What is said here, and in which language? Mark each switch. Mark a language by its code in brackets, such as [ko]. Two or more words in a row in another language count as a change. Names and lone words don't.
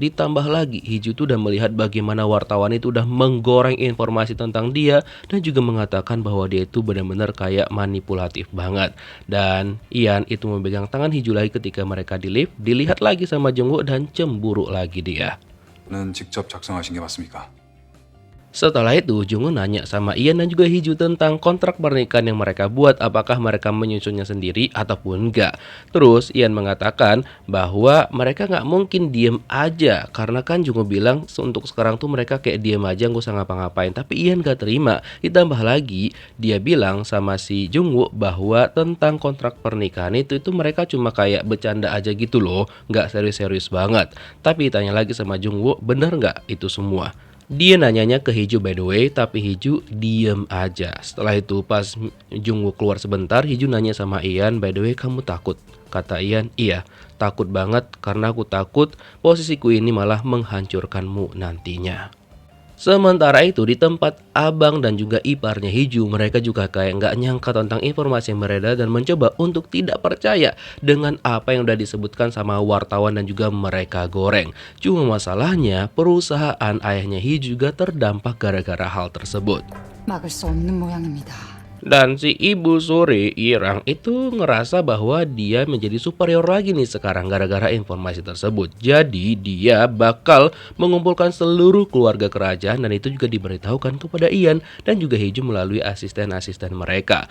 [id] Ditambah lagi Hye-jung tuh udah melihat bagaimana wartawan itu udah menggoreng informasi tentang dia dan juga mengatakan bahwa dia itu benar-benar kayak manipulatif banget. Dan Ian itu memegang tangan Hye-jung lagi ketika mereka di lift, dilihat lagi sama Jungwoo dan cemburu lagi dia. [ko] 는 직접 작성하신 게 맞습니까? [id] Setelah itu Jungwoo nanya sama Ian dan juga Hye-jung tentang kontrak pernikahan yang mereka buat, apakah mereka menyusunnya sendiri ataupun enggak. Terus Ian mengatakan bahwa mereka nggak mungkin diem aja, karena kan Jungwoo bilang untuk sekarang tuh mereka kayak diem aja nggak usah ngapa-ngapain. Tapi Ian gak terima. Ditambah lagi dia bilang sama si Jungwoo bahwa tentang kontrak pernikahan itu mereka cuma kayak bercanda aja gitu loh, nggak serius-serius banget. Tapi tanya lagi sama Jungwoo, bener nggak itu semua? Dia nanyanya ke Hye-jung [en] by the way, [id] tapi Hye-jung diem aja. Setelah itu pas Jungwoo keluar sebentar, Hye-jung nanya sama Ian, [en] by the way [id] kamu takut? Kata Ian, iya takut banget karena aku takut posisiku ini malah menghancurkanmu nantinya. Sementara itu di tempat abang dan juga iparnya Hye-jung, mereka juga kayak nggak nyangka tentang informasi yang beredar dan mencoba untuk tidak percaya dengan apa yang udah disebutkan sama wartawan dan juga mereka goreng. Cuma masalahnya perusahaan ayahnya Hye-jung juga terdampak gara-gara hal tersebut. [ko] 막을 수 없는 모양입니다. [id] Dan si Ibu Suri Irang itu ngerasa bahwa dia menjadi superior lagi nih sekarang gara-gara informasi tersebut. Jadi dia bakal mengumpulkan seluruh keluarga kerajaan dan itu juga diberitahukan kepada Ian dan juga Hye-jung melalui asisten-asisten mereka.